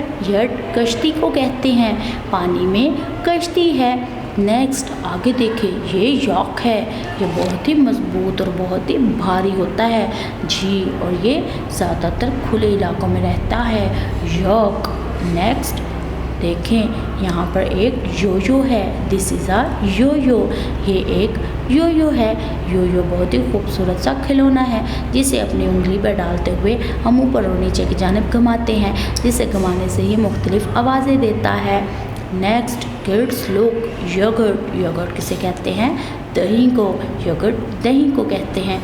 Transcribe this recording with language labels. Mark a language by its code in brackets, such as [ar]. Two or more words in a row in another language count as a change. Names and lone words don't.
[hi] यट कश्ती को कहते हैं. पानी में कश्ती है. नेक्स्ट आगे देखें, ये यॉक है. ये बहुत ही मजबूत और बहुत ही भारी होता है. जी, और ये ज़्यादातर खुले इलाकों में रहता है. यॉक. नेक्स्ट देखें, यहाँ पर एक यो यो है. [en] this is a yo yo. [hi] ये एक यो यो है. यो यो बहुत ही खूबसूरत सा खिलौना है जिसे अपनी उंगली पर डालते हुए हम ऊपर और नीचे की जानिब घुमाते हैं, जिसे घुमाने से ये मुख्तलिफ आवाज़ें देता है. [en] next kids look, yogurt. [hi] योगर्ट किसे कहते हैं? दही को. योगर्ट दही को कहते हैं.